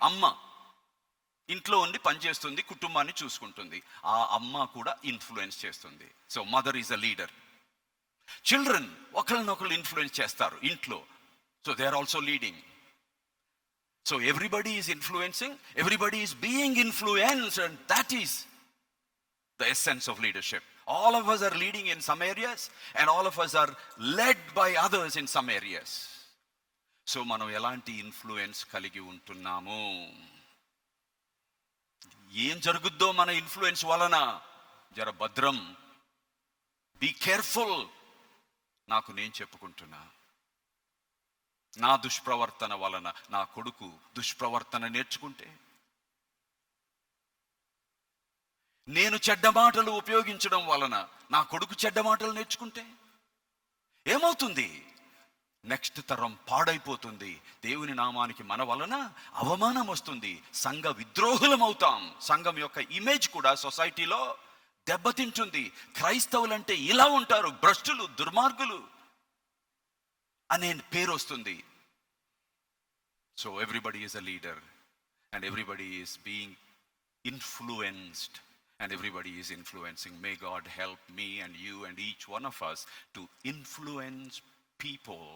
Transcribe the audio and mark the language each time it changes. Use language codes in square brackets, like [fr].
[te] అమ్మ ఇంట్లో ఉండి పనిచేస్తుంది, కుటుంబాన్ని చూసుకుంటుంది, ఆ అమ్మ కూడా ఇన్ఫ్లుయెన్స్ చేస్తుంది. [en] So mother is a leader. Children [te] ఒకళ్ళనొకళ్ళు ఇన్ఫ్లుయెన్స్ చేస్తారు ఇంట్లో, [en] So they are also leading. So everybody is influencing, everybody is being influenced, and that is the essence of leadership. All of us are leading in some areas and all of us are led by others in some areas. [te] So మనం ఎలాంటి influence కలిగి ఉంటున్నాము, ఏం జరుగుద్దో మన influence వలన, జర భద్రం, [en] Be careful. [te] నాకు నేను చెప్పుకుంటున్నా, నా దుష్ప్రవర్తన వలన నా కొడుకు దుష్ప్రవర్తన నేర్చుకుంటే, నేను చెడ్డ మాటలు ఉపయోగించడం వలన నా కొడుకు చెడ్డ మాటలు నేర్చుకుంటే ఏమవుతుంది? నెక్స్ట్ తరం పాడైపోతుంది. దేవుని నామానికి మన వలన అవమానం వస్తుంది. సంఘ విద్రోహులం అవుతాం. సంఘం యొక్క ఇమేజ్ కూడా సొసైటీలో దెబ్బతింటుంది. క్రైస్తవులంటే ఇలా ఉంటారు, భ్రష్టులు, దుర్మార్గులు అనే పేరు వస్తుంది. [en] So everybody is a leader and everybody is being influenced and everybody is influencing. May God help me and you and each one of us to influence people